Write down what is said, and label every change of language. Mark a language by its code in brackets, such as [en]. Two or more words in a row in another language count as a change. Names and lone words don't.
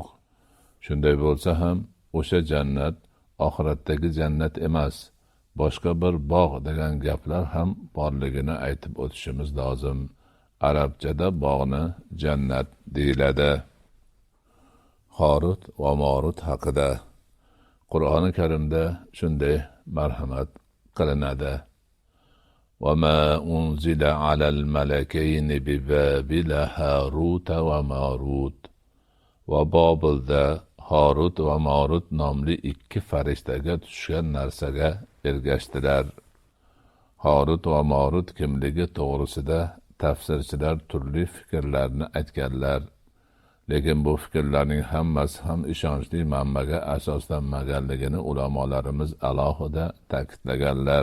[uz] Shunday bo'lsa ham, o'sha jannat oxiratdagi jannat emas, boshqa bir bog' degan gaplar ham borligini aytib o'tishimiz lozim. Arabchada bog'ni jannat deyiladi. Horut va Morut haqida Qur'oni Karimda shunday marhamat qilinadi. [ar] وَمَا أُنْزِلَ عَلَى الْمَلَكَيْنِ بِبَابِلَ هَارُوتَ وَمَارُوتَ [uz] va Bobilda Horut va Morut nomli ikki farishtaga tushgan narsaga ergashdilar. Horut va Morut kimligi to'g'risida tafsirchilar turli fikrlarni aytganlar. Lekin bu fikrlarning hammasi ham ishonchli manbaga asoslanmaganligini ulamolarimiz alohida ta'kidlaganlar.